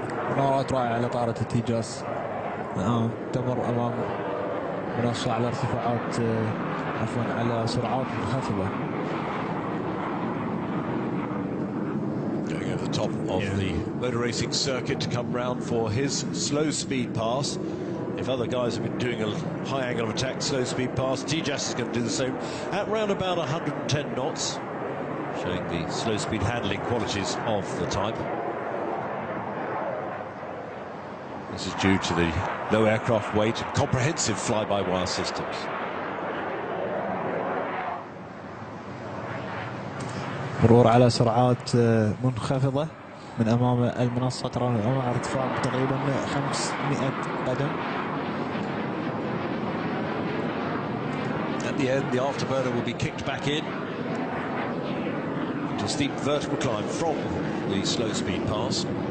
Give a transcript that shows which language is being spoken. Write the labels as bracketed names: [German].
[Arabic] مناورات رائعة لطائرة التيجاس. الآن تمر أمام منصة على ارتفاعات عفوا على سرعات منخفضة. [English] Going over the top of the motor racing circuit to come round for his slow speed pass. If other guys have been doing a high angle of attack slow speed pass, Tejas is going to do the same at round about 110 knots, showing the slow speed handling qualities of the type. This is due to the low aircraft weight and comprehensive fly-by-wire systems. [Arabic] مرور على سرعات منخفضة من أمام المنصة، ترى الأمام على ارتفاع تقريبا 500 قدم. [English] At the end, the afterburner will be kicked back in to a steep vertical climb from the slow speed pass.